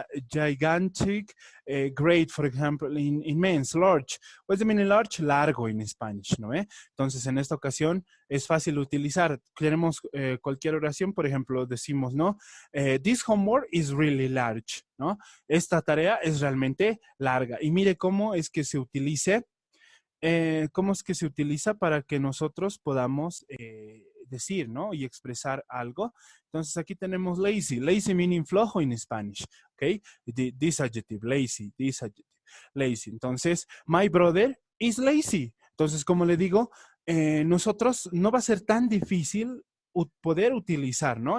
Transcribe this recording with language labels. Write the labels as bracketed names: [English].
[English] Gigantic, great, for example, in immense, large. What's the meaning large? [Spanish] Largo en Spanish, ¿no? Entonces, en esta ocasión es fácil utilizar. Queremos cualquier oración, por ejemplo, decimos, ¿no? [English] This homework is really large, ¿no? [Spanish] Esta tarea es realmente larga. Y mire cómo es que se utilice. ¿Cómo es que se utiliza para que nosotros podamos decir, ¿no? Y expresar algo. Entonces aquí tenemos lazy. [English] Lazy meaning flojo en Spanish, ¿ok? This adjective, lazy, this adjective, lazy. Entonces, my brother is lazy. [Spanish] Entonces, como le digo, nosotros no va a ser tan difícil poder utilizar, ¿no?